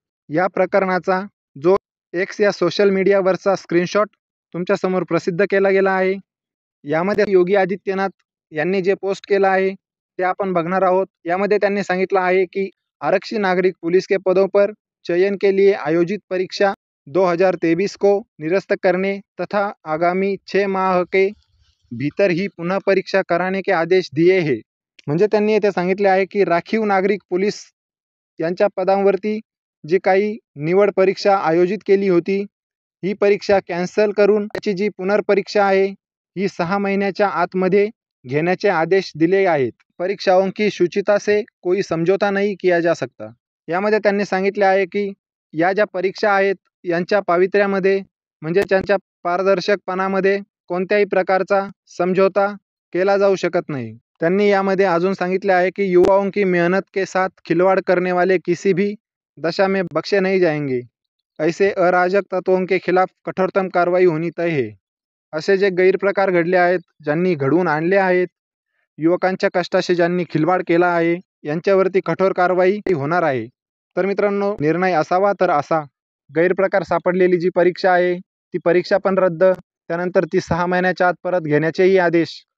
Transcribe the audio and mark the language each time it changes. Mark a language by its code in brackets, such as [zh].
[mr] या प्रकरणाचा जो X या सोशल मीडियावरचा स्क्रीनशॉट तुमच्यासमोर प्रसिद्ध केला गेला आहे. यामध्ये योगी आदित्यनाथ यांनी जे पोस्ट केलं आहे ते आपण बघणार आहोत. यामध्ये त्यांनी सांगितलं आहे की [hi] आरक्षी नागरिक पुलिस के पदों पर चयन के लिए आयोजित परीक्षा 2023 को निरस्त करने तथा आगामी 6 माह के भीतर ही पुनः परीक्षा कराने के आदेश दिए हैं. [mr] म्हणजे त्यांनी येथे सांगितले आहे की राखीव नागरिक पोलीस यांच्या पदांवरती जी काही निवड परीक्षा आयोजित केली होती, ही परीक्षा कॅन्सल करून त्याची जी पुनर्परीक्षा आहे ही 6 महिन्याच्या आतमध्ये घेण्याचे आदेश दिले आहेत. [hi] परीक्षाओं की शुचिता से कोई समझौता नहीं किया जा सकता. [mr] यामध्ये त्यांनी सांगितले आहे की या ज्या परीक्षा आहेत यांच्या पावित्र्यामध्ये म्हणजे त्यांच्या पारदर्शकपणामध्ये कोणत्याही प्रकारचा समझौता केला जाऊ शकत नाही. त्यांनी यामध्ये अजून सांगितले आहे की [hi] युवाओं की मेहनत के साथ खिलवाड़ करने वाले किसी भी दशा में बख्शे नहीं जाएंगे. ऐसे अराजक तत्वों के खिलाफ कठोरतम कारवाई होनी तय है. [mr] असे जे गैरप्रकार घडले आहेत, ज्यांनी घडवून आणले आहेत, युवकांच्या कष्टाशी ज्यांनी खिलवाड केला आहे, यांच्यावरती कठोर कारवाई होणार आहे. तर मित्रांनो, निर्णय असावा तर असा गैरप्रकार सापडलेली जी परीक्षा आहे ती परीक्षा पण रद्द, त्यानंतर ती 6 महिन्याच्या आत परत घेण्याचेही आदेश.